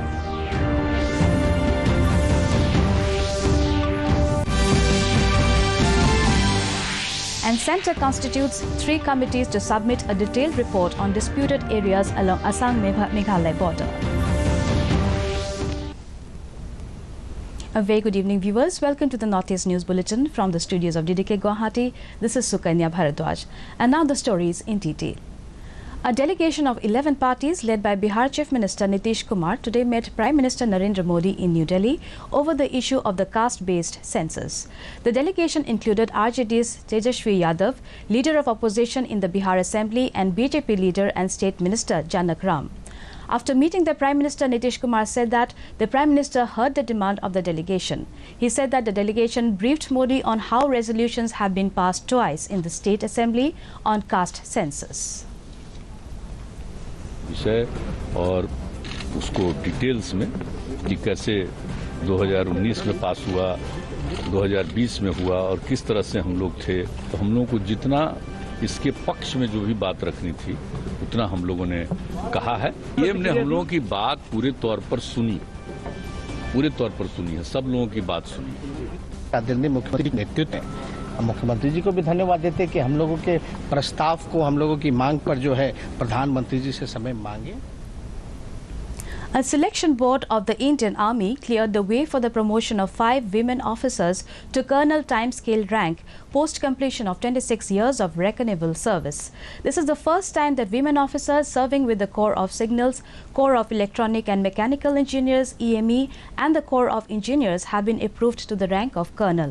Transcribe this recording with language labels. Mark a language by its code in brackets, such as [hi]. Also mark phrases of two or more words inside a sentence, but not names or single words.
[en] And Centre constitutes 3 committees to submit a detailed report on disputed areas along Assam-Meghalaya border. A very good evening, viewers. Welcome to the Northeast News Bulletin from the studios of DDK Guwahati. This is Sukanya Bharadwaj. And now the stories in detail. A delegation of 11 parties led by Bihar Chief Minister Nitish Kumar today met Prime Minister Narendra Modi in New Delhi over the issue of the caste-based census. The delegation included RJD's Tejashwi Yadav, leader of opposition in the Bihar Assembly, and BJP leader and State Minister Janak Ram. After meeting the Prime Minister, Nitish Kumar said that the Prime Minister heard the demand of the delegation. He said that the delegation briefed Modi on how resolutions have been passed twice in the State Assembly on caste census. [hi] विषय और उसको डिटेल्स में कि कैसे 2019 में पास हुआ, 2020 में हुआ और किस तरह से हम लोग थे, तो हम लोगों को जितना इसके पक्ष में जो भी बात रखनी थी उतना हम लोगों ने कहा है। पीएम ने हम लोगों की बात पूरे तौर पर सुनी है, सब लोगों की बात सुनी। आदरणीय मुख्यमंत्री के नेतृत्व में मुख्यमंत्री जी को भी धन्यवाद देते कि हम लोगों के प्रस्ताव को, हम लोगों की मांग पर जो है प्रधानमंत्री जी से समय मांगे। [en] A selection board of the Indian Army cleared the way for the promotion of 5 women officers to colonel time-scale rank post-completion of 26 years of reckonable service. This is the first time that women officers serving with the Corps of Signals, Corps of Electronic and Mechanical Engineers (EME) and the Corps of Engineers have been approved to the rank of colonel.